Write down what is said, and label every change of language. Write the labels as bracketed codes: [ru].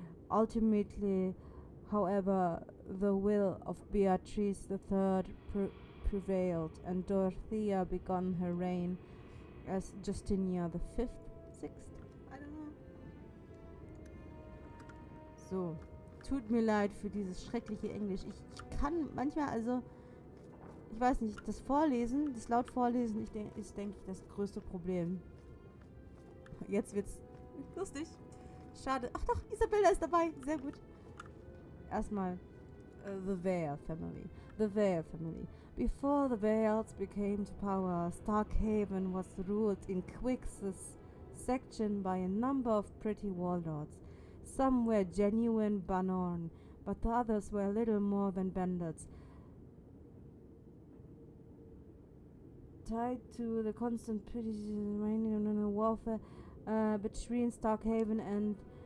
[en] Ultimately, however, the will of Beatrice III prevailed, and Dorothea began her reign as Justinian the sixth. I don't know. [de] So, tut mir leid für dieses schreckliche Englisch. Ich kann manchmal, also, ich weiß nicht, das Vorlesen, das laut Vorlesen, ist, denke ich, das größte Problem. Jetzt wird's lustig. Schade. Ach doch, Isabella ist dabei. Sehr gut. [en] Erstmal the Vale family. The Vale family. Before the Vales became to power, Starkhaven was ruled in quick succession by a number of pretty warlords. Some were genuine Banorn, but the others were little more than bandits, tied to the constant warfare between Starkhaven and